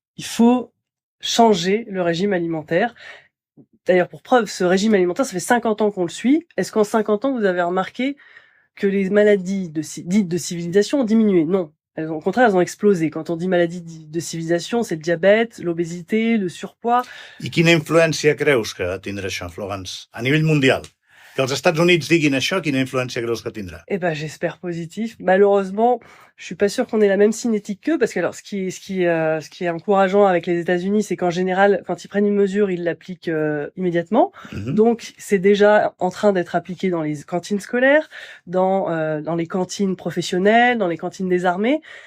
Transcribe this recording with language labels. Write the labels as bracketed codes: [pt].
[fr] Il faut changer le régime alimentaire. D'ailleurs, pour preuve, ce régime alimentaire, ça fait 50 ans qu'on le suit. Est-ce qu'en 50 ans, vous avez remarqué que les maladies dites de civilisation ont diminué? Non. Au contraire, elles ont explosé. Quand on dit maladies de civilisation, c'est le diabète, l'obésité, le surpoids. [ca] I quina influència creus que tindrà això, Florence, a nivell mundial? Que els Estats Units diguin això, quina influència creus que tindrà? [fr] Eh ben, j'espère positif. Malheureusement, je suis pas sûr qu'on ait la même cinétique qu'eux, parce que alors, ce qui est encourageant avec les États-Unis, c'est qu'en général, quand ils prennent une mesure, ils l'appliquent immédiatement. Donc, c'est déjà en train d'être appliqué dans les cantines scolaires, dans les cantines professionnelles, dans les cantines des armées.